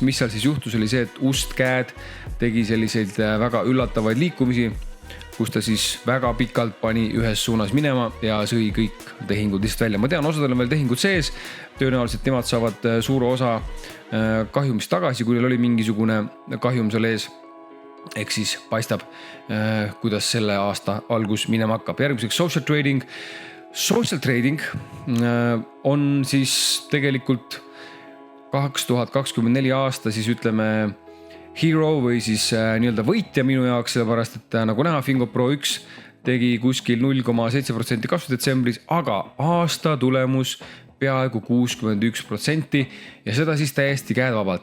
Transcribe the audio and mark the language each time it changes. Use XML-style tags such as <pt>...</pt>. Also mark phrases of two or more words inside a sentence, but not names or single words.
<et>Mis seal siis juhtus oli see, et Ust-Käed tegi selliseid väga üllatavaid liikumisi, kus ta siis väga pikalt pani ühes suunas minema ja sõi kõik tehingud lihtsalt välja. Ma tean, osadel on veel tehingud sees, tõenäoliselt nemad saavad suure osa kahjumist tagasi, kui neil oli mingisugune kahjum seal ees. Ehk siis paistab, kuidas selle aasta algus minema hakkab. Järgmiseks</et> <en>social trading. Social trading</en> <et>on siis tegelikult 2024 aasta siis ütleme hero või siis nii-öelda võitja minu jaoks, sellepärast et nagu näha, FingoPro 1 tegi kuskil 0,7% kasvu detsembris, aga aasta tulemus peaaegu 61% ja seda siis täiesti käedvabalt.</et>